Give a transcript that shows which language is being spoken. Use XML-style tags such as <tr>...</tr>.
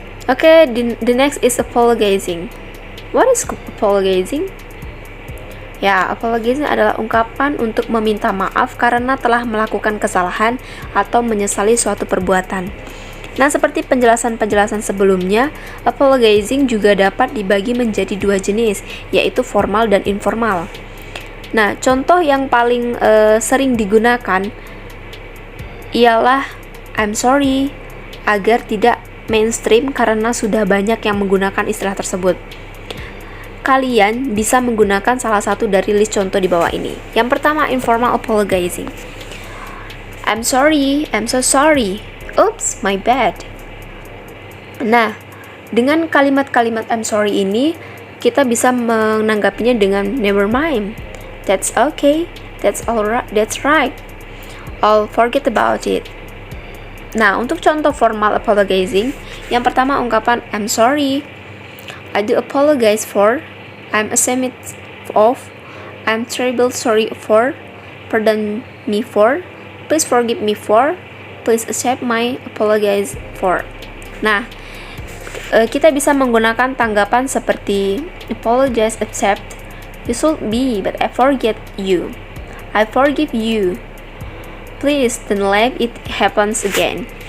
<en>Okay, the next is apologizing. What is apologizing?</en> <id>Ya,</id> <en>apologizing</en> <id>adalah ungkapan untuk meminta maaf karena telah melakukan kesalahan atau menyesali suatu perbuatan. Nah, seperti penjelasan-penjelasan sebelumnya, apologizing juga dapat dibagi menjadi dua jenis, yaitu formal dan informal. Nah, contoh yang paling sering digunakan ialah</id> <en>I'm sorry,</en> <id>agar tidak mainstream karena sudah banyak yang menggunakan istilah tersebut. Kalian bisa menggunakan salah satu dari list contoh di bawah ini. Yang pertama,</id> <en>informal apologizing. I'm sorry, I'm so sorry. Oops, my bad.</en> <id>Nah, dengan kalimat-kalimat</id> <en>I'm sorry</en> <id>ini, kita bisa menanggapinya dengan</id> <en>never mind. That's okay. That's alright. That's right. I'll forget about it.</en> <id>Nah, untuk contoh</id> <en>formal apologizing,</en> <id>yang pertama ungkapan</id> <en>I'm sorry. I do apologize for, I'm ashamed of, I'm terribly sorry for, pardon me for, please forgive me for, please accept my apologize for.</en> <id>Nah, kita bisa menggunakan tanggapan seperti</id> <en>apologize, accept, you should be, but I forget you, I forgive you, please don't let it happen again.</en>